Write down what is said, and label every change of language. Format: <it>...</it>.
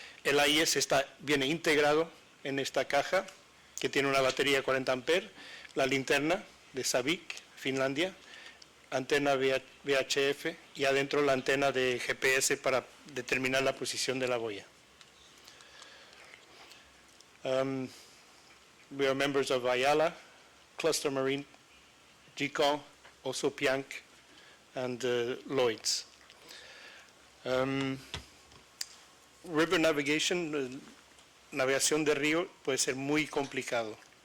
<es>El AIS viene integrado en esta caja, que tiene una batería de 40 amperes, la linterna de Savic, Finlandia, antena VHF y adentro la antena de GPS para determinar la posición de la boya.</es> <en>We are members of Ayala, Cluster Marine, GCO, also Piank, and Lloyd's. River navigation,</en> <es>navegación de río, puede ser muy complicado.</es>